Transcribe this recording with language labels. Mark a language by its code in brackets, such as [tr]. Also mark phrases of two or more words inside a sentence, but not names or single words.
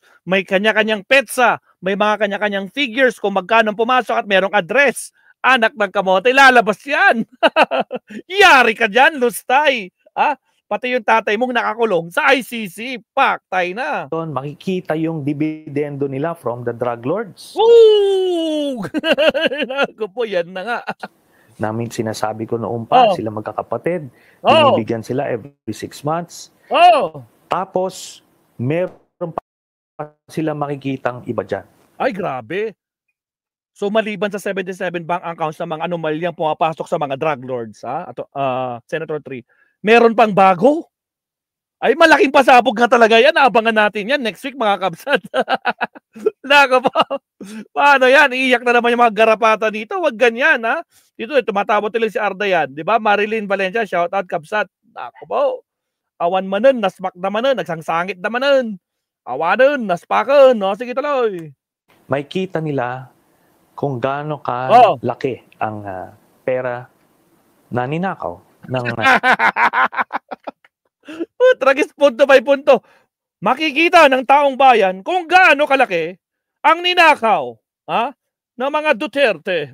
[tl] May kanya-kanyang petsa. May mga kanya-kanyang figures kung magkano pumasok at merong address. Anak ng kamote, lalabas yan. Yari ka dyan, Lustay. Pati yung tatay mong nakakulong sa ICC, paktay na. Doon makikita yung dividendo nila [en] from the drug lords. [tl] Woo! Naku po, yan na nga. Namin sinasabi ko noon pa, sila magkakapatid, binibigyan sila [en] every 6 months. [tl] Tapos, meron pa sila makikitang iba dyan. Ay, grabe. So, maliban sa 77 bank accounts ng mga anomalyang pumapasok sa mga [en] drug lords, [tl] Senator 3, meron pang bago? Ay, malaking pasabog na talaga yan. Abangan natin yan [en] next week, [tl] mga kabsat. Nako po. Paano yan? Iiyak na naman yung mga garapata dito. Wag ganyan, ha? Dito, tumatawag tuloy si Arda yan. Di ba? Marilyn Valencia, [en] shout out, [tl] kabsat. Nako po. [ilo] Awan manon, nasmak na manon, nagsangsangit na manon. Awanon, naspakan. No? [tl] Sige tuloy. May kita nila kung gaano ka laki ang pera na ninakaw ng Tragis punto by punto. Makikita ng taong bayan kung gaano kalaki ang ninakaw ng mga Duterte.